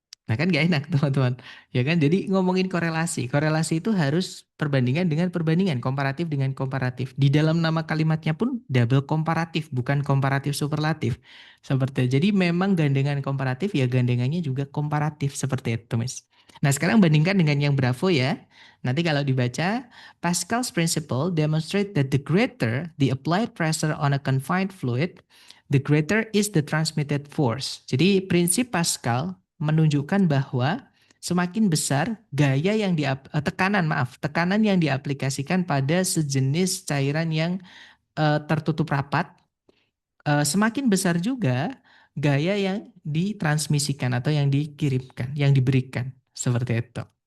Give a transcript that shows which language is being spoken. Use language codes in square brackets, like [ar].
[id] Nah kan gak enak teman-teman. Ya kan, jadi ngomongin korelasi. Korelasi itu harus perbandingan dengan perbandingan, komparatif dengan komparatif. Di dalam nama kalimatnya pun double komparatif, bukan komparatif superlatif. Seperti itu. Jadi memang gandengan komparatif ya gandengannya juga komparatif seperti itu, Miss. Nah sekarang bandingkan dengan yang Bravo ya. Nanti kalau dibaca, [en] Pascal's principle demonstrate that the greater the applied pressure on a confined fluid, the greater is the transmitted force. [id] Jadi prinsip Pascal menunjukkan bahwa semakin besar gaya yang tekanan yang diaplikasikan pada sejenis cairan yang tertutup rapat, semakin besar juga gaya yang ditransmisikan atau yang dikirimkan, yang diberikan seperti itu.